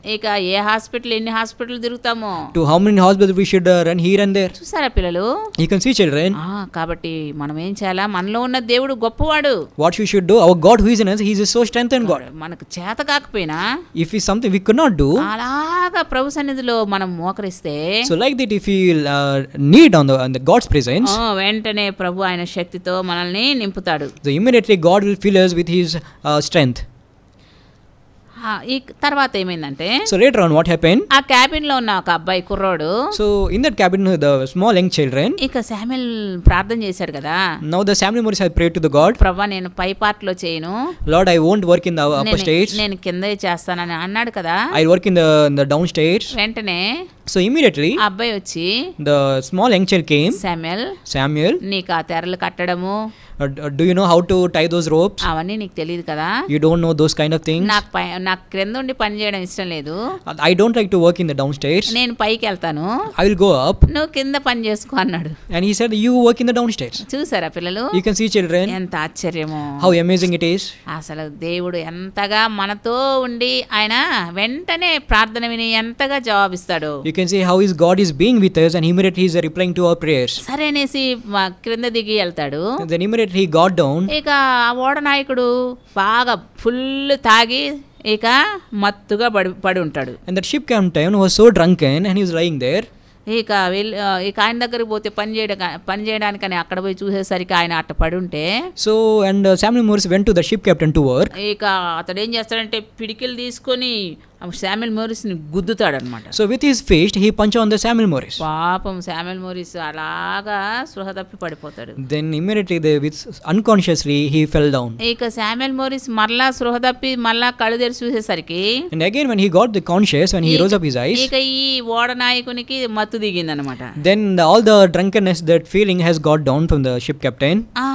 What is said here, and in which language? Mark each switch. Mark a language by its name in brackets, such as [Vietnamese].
[Telugu] ఇక ఏ హాస్పిటల్ ఎన్ని hospital తిరుగుతామో, [English] to how many hospitals we should run here and there. [Telugu] చూసారా పిల్లలు? [English] You can see children. [Telugu] కాబట్టి మనం ఏం చేయాలా? మనలో ఉన్న దేవుడు గొప్పవాడు. [English] What we should do, our God who is in us, he is so strengthened God. [Telugu] మనకు చేత కాకపోయినా, [English] if it's something we could not do, [Telugu] అలాగా ప్రభు సన్నిధిలో మనం మోకరిస్తే, [English] so like that if we need on the God's presence, [Telugu] వెంటనే ప్రభు ఆయన శక్తితో మనల్ని నింపుతాడు. [English] so immediately God will fill us with his strength. [Telugu] ఈ తర్వాత ఏమైందంటే, [English] so later on what happened, [Telugu] ఆ క్యాబిన్ లో ఉన్న ఒక అబ్బాయి కుర్రోడు, [English] so in that cabin the small young children, [Telugu] ఇక శామ్యూల్ ప్రార్థన చేశాడు కదా, [English] now the Samuel Morris had prayed to the God, [Telugu] ప్రభువా నేను పై పార్ట్ లో చేయను, [English] Lord I won't work in the upper stage, [Telugu] నేను కిందే చేస్తానని అన్నాడు కదా. [English] I'll work in the downstairs. [Telugu] వెంటనే [English] so immediately [Telugu] ఆ అబ్బాయి వచ్చి, [English] the small young child came, Samuel, [Telugu] నీకు ఆ తెరలు కట్టడము, [English] do you know how to tie those ropes? [Telugu] అవన్నీ నీకు తెలియదు కదా, [English] you don't know those kind of things. [Telugu] నాకు క్రింద ఉండి పని చేయడం ఇష్టం లేదు, [English] I don't like to work in the downstairs, [Telugu] నేను పైకి వెళ్తాను, [English] I will go up, [Telugu] నువ్వు కింద పని చేసుకో అన్నాడు. [English] and he said you work in the downstairs. [Telugu] చూసారా పిల్లలు? [English] you can see children, [Telugu] ఎంత ఆశ్చర్యమో, [English] how amazing it is. [Telugu] అసలు దేవుడు ఎంతగా మనతో ఉండి ఆయన వెంటనే ప్రార్థన విని ఎంతగా జవాబిస్తాడు. [English] you can see how his God is being with us, and immediately he is replying to our prayers. [Telugu] సరే అనేసి క్రింద దిగి వెళ్తాడు. [English] then immediately he got down. [Telugu] ఇక ఆ ఓడ నాయకుడు బాగా ఫుల్ తాగి ఇక మత్తుగా పడి ఉంటాడు. [English] and that ship captain was so drunken and he was lying there. [Telugu] ఇక ఆయన దగ్గరికి పోతే పని చేయడానికని అక్కడ పోయి చూసేసరికి ఆయన అట్ట పడి ఉంటే, [English] so and Samuel Morris went to the ship captain to work. [Telugu] ఇక అతడు ఏం చేస్తాడంటే పిడికిలు తీసుకొని శామ్యూల్ మోరిస్ ని గుద్దుతాడు అనమాట. [English] so with his fist he punched on the Samuel Morris. [Telugu] పాపం శామ్యూల్ మోరిస్ అలాగా స్పృహ తప్పి పడిపోతాడు. [English] then immediately unconsciously he fell down. [Telugu] ఇక శామ్యూల్ మోరిస్ మరలా స్పృహ తప్పి మరలా కళ్ళు తెరిచి చూసేసరికి, [English] and again when he got the conscious, when he rose up his eyes, [Telugu] ఇక ఈ ఓడ నాయకునికి మత్తు దిగింది అనమాట. [English] then all the drunkenness, that feeling has got down from the ship captain.